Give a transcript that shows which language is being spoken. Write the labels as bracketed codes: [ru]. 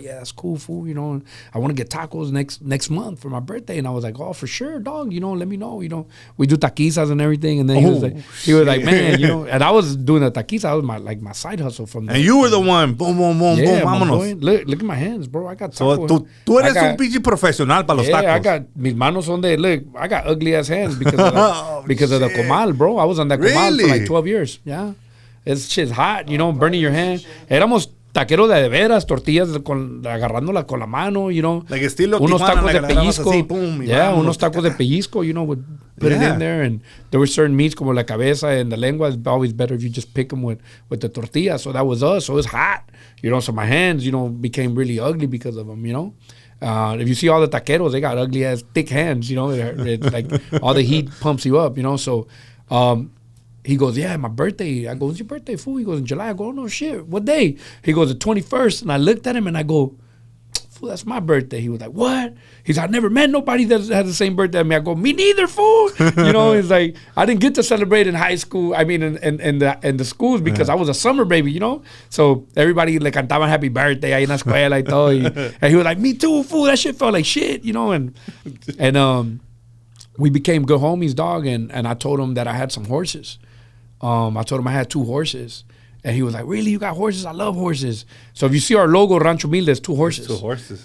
[en] Yeah, that's cool, food. You know, and I want to get tacos next month for my birthday." And I was like, "Oh, for sure, dog. You know, let me know. You know, we do taquizas and everything." And then he was like, "Man, you know," and I was doing the taquiza. That was my side hustle from. And you were the one, boom, boom, boom, boom, vámonos. Look at my hands, bro. I got tacos. [es] So tú eres un pinche profesional para los tacos. [en] Yeah, I got [es] mis manos son de [en] look. I got ugly ass hands because of the comal, bro. I was on that comal for like 12 years. Yeah. It's shit's hot, you know, burning your hand. [es] Éramos taqueros de veras, tortillas agarrándola con la mano, [en] you know. [es] Like estilo unos Tijuana, tacos de pellizco. Así, boom, unos tacos de pellizco, [en] you know, would put it in there. And there were certain meats [es] como la cabeza [en] and the lengua. It's always better if you just pick them with the tortilla. So that was us. So it was hot, you know. So my hands, you know, became really ugly because of them, you know. If you see all the taqueros, they got ugly ass thick hands, you know. It's like all the heat pumps you up, you know. So he goes, "Yeah, my birthday." I go, "When's your birthday, fool?" He goes, "In July." I go, "Oh, no shit. What day?" He goes, "The 21st." And I looked at him and I go, "Fool, that's my birthday." He was like, "What?" He's like, "I never met nobody that has the same birthday as me." I go, "Me neither, fool." You know, he's like, I didn't get to celebrate in high school. I mean, in the schools because I was a summer baby, you know. So everybody [es] le cantaban [en] happy birthday [es] ahí en la escuela y todo. [en] And he was like, "Me too, fool. That shit felt like shit," you know. And we became good homies, dog. And I told him that I had some horses. I told him I had 2 horses. And he was like, "Really? You got horses? I love horses." So if you see our logo, Rancho Humilde, there's 2 horses. 2 horses.